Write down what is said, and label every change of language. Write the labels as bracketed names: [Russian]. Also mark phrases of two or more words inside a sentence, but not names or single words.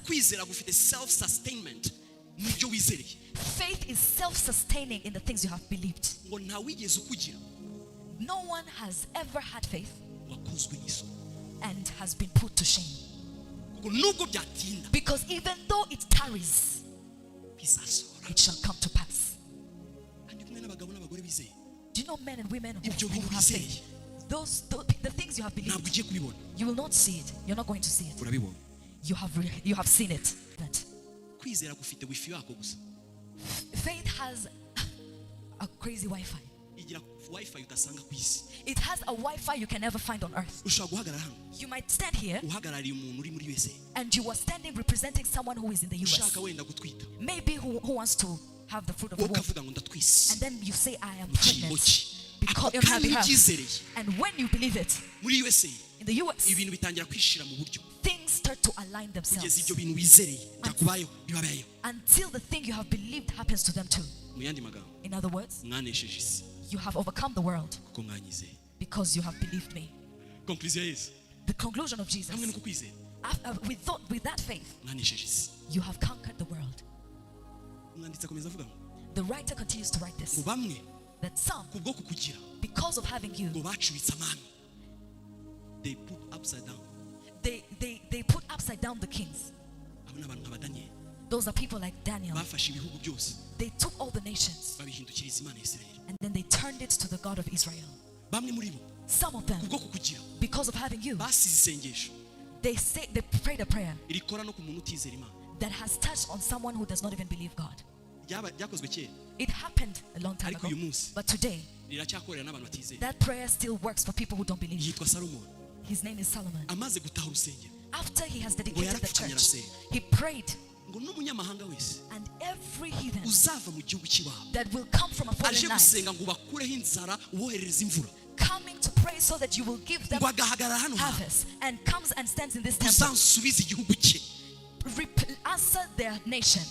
[Kinyarwanda] Kwizera gufite [English] self sustainment [Kinyarwanda] mu byo wizereye. [English] Faith is self-sustaining in the things you have believed. [Kinyarwanda] Ngo nta wigeze ukugira [English] No one has ever had faith [Kinyarwanda] wakozwe n'isoni. [English] and has been put to shame. [Kinyarwanda] Kuko nubwo byatinda [English] Because even though it tarries, [Kinyarwanda] bizasohora. [English] it shall come to pass. [Kinyarwanda] Kandi kumwe abagabo n'abagore bizeye [English] Do you know men and women who, [Kinyarwanda] ibyo [English] who [Kinyarwanda] bintu [English] have [Kinyarwanda] bizeye [English] faith? The things you have [Kinyarwanda] ntabwo [English] believed, [Kinyarwanda] ugiye kubibona [English] you will not see it. You're not going to see it. [Kinyarwanda] urabibona [English] You have seen it. That [Kinyarwanda] kwizera gufite wifi yako gusa [English] faith has a crazy Wi-Fi. [Kinyarwanda] igira wifi utasanga ku isi [English] It has a Wi-Fi you can never find on earth. [Kinyarwanda] ushobora guhagarara hano [English] You might stand here [Kinyarwanda] uhagarariye umuntu uri muri USA [English] and you are standing representing someone who is in the US. [Kinyarwanda] ushaka wenda gutwita [English] Maybe who wants to have the fruit of the womb. [Kinyarwanda] ukavuga ngo ndatwise [English] And then you say, I am [Kinyarwanda] mu cyimbo [English] pregnant. [Kinyarwanda] cye [English] Because on her [Kinyarwanda] kandi [English] behalf. [Kinyarwanda] ubyizereye [English] And when you believe it, [Kinyarwanda] muri USA [English] in the US, [Kinyarwanda] ibintu bitangira kwishira mu buryo [English] things start to align [Kinyarwanda] kugeza [English] themselves [Kinyarwanda] ibyo bintu wizereye byakubayeho bibabayeho [English] until the thing you have believed happens to them too. [Kinyarwanda] mu yandi magambo [English] In other words, [Kinyarwanda] mwanesheje isi [English] you have overcome the world [Kinyarwanda] kuko mwanyizeye [English] because you have believed me. [Kinyarwanda] conclusion ya Yesu [English] The conclusion of Jesus, [Kinyarwanda] hamwe no kukwizera [English] with that faith, [Kinyarwanda] mwanesheje isi [English] you have conquered the world. [Kinyarwanda] umwanditsi akomeza avuga ngo [English] The writer continues to write [Kinyarwanda] ngo [English] this, [Kinyarwanda] bamwe [English] that some, [Kinyarwanda] kubwo kukugira [English] because of having you, [Kinyarwanda] ngo bacuritse amami [English] they put upside down they put upside down the kings. [Kinyarwanda] abo ni abantu nka Daniel [English] Those are people like Daniel. [Kinyarwanda] bafashe ibihugu byose [English] They took all the nations [Kinyarwanda] babihindukiriza Imana ya Isirayeli [English] and then they turned it to the God of Israel. [Kinyarwanda] bamwe muri bo [English] Some of them, [Kinyarwanda] kubwo kukugira [English] because of having you, [Kinyarwanda] basize isengesho [English] they prayed a prayer [Kinyarwanda] irikora no ku muntu utizera Imana [English] that has touched on someone who does not even believe God. [Kinyarwanda] byakozwe kera [English] It happened a long time [Kinyarwanda] ariko [English] ago, [Kinyarwanda] uyu munsi [English] but today [Kinyarwanda] riracyakorera n'abantu batizera [English] that prayer still works for people who don't believe. [Kinyarwanda] yitwa Salomon [English] His name is Solomon. [Kinyarwanda] amaze gutaha urusengero [English] After he has dedicated the [Kinyarwanda] yarapfukamye [English] church, [Kinyarwanda] arasenga [English] he prayed, [Kinyarwanda] ngo n'umunyamahanga wese [English] and every heathen [Kinyarwanda] uzava mu gihugu cy'iwabo [English] that will come from a [Kinyarwanda] aje [English] foreign land, [Kinyarwanda] gusenga ngo bakureho inzara uwoherereza imvura [English] coming to pray so that you will give them [Kinyarwanda] ngo agahagarara hano hantu [English] harvest, and comes and stands in this temple, [Kinyarwanda] uzansubize igihugu cye [English] answer their nation,